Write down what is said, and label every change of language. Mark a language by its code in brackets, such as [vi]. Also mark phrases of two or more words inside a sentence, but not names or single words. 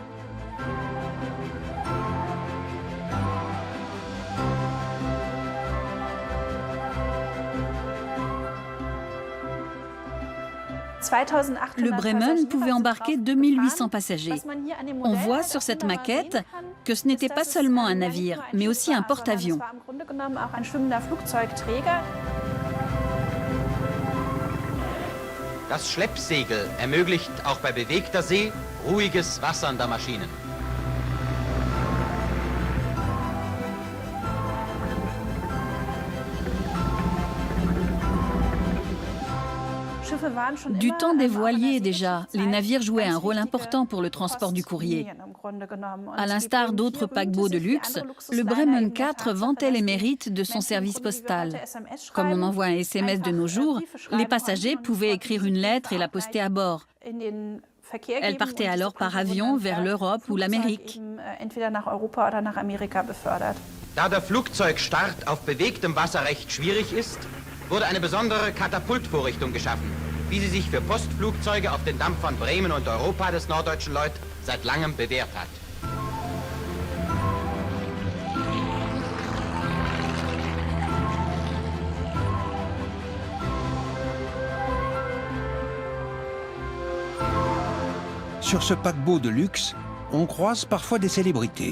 [fr] Le Bremen pouvait embarquer 2800 passagers. On voit sur cette maquette que ce n'était pas seulement un navire, mais aussi un porte-avions. [de] Das Schleppsegel ermöglicht auch bei bewegter See ruhiges Wassern der Maschinen. [fr] Du temps des voiliers déjà, les navires jouaient un rôle important pour le transport du courrier. À l'instar d'autres paquebots de luxe, le Bremen 4 vantait les mérites de son service postal. Comme on envoie un SMS de nos jours, les passagers pouvaient écrire une lettre et la poster à bord. Elle partait alors par avion vers l'Europe ou l'Amérique. [de] Da der Flugzeugstart auf bewegtem Wasser recht schwierig ist, wurde eine besondere Katapultvorrichtung geschaffen, wie sie sich für Postflugzeuge auf den Dampfern Bremen und Europa des norddeutschen Lloyd seit langem bewährt hat. [fr] Sur ce paquebot de luxe, on croise parfois des célébrités.